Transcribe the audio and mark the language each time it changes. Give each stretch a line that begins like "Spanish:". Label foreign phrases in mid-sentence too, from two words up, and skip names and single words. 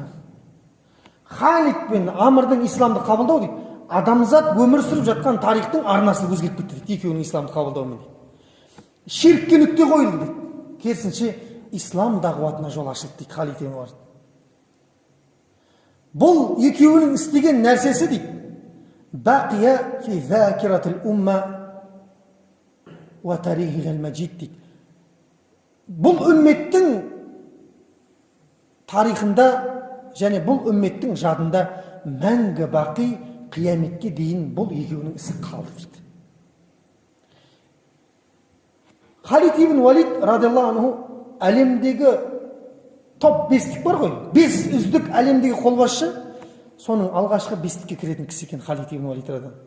Kazakh: Халид пен Амрдың исламды қабылдау дейді, адамзат өмір сүріп жатқан тарихтың арнасы өзгеріп кетті дейді, екеуінің исламды қабылдауымен дейді. Ширкке нүкте қойылды дейді. Керісінше ислам дағуатына жол ашылды дейді Халид ибн Валид. Бұл екеуінің істеген нәрсесі дейді,
Arabic: باقية في ذاكرة الأمة وتاريخها المجيد
Kazakh: дейді. Бұл үмметтің тарихында және бұл үмметтің жадында мәңгі бақи қияметке дейін бұл екеуінің ісі қалды дейді. Халид ибн Валид
Arabic: رضي الله عنه
Kazakh: әлемдегі топ бестік бар ғой, 5 үздік әлемдегі қолбасшы, соның алғашқы бестікке кіретін кісі екен Халид ибн Валид
Arabic: رضي الله عنه.